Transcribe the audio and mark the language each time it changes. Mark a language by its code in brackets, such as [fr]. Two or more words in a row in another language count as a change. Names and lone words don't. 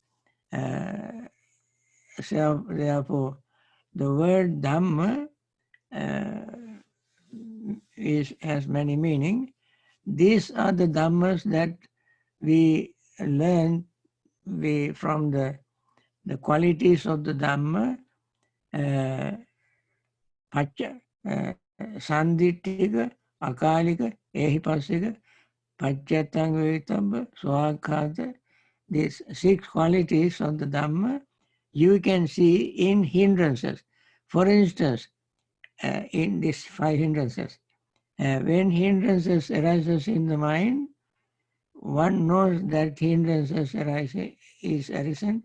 [en] So therefore, the word dhamma has many meanings. These are the dhammas that we learn from the qualities of the dhamma, [pi] pacha, sandittika, akalika, ehipasika, pachatang vetabha, swakhata. [en] These 6 qualities of the dhamma you can see in hindrances. For instance, in these 5 hindrances, when hindrances arises in the mind, one knows that hindrances is arisen.